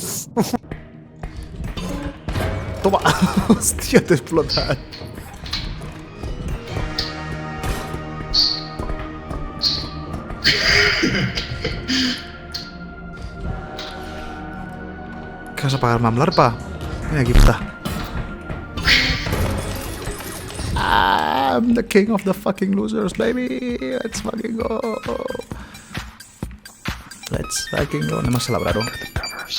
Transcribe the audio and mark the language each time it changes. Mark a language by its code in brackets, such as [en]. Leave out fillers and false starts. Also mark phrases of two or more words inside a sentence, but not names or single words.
[ca] Toma! Hòstia, t'he explotat. Què vas a pagar-me amb l'arpa? Vine aquí, puta. [en] I'm the king of the fucking losers, baby! Let's fucking go! [ca] Anem a celebrar-ho.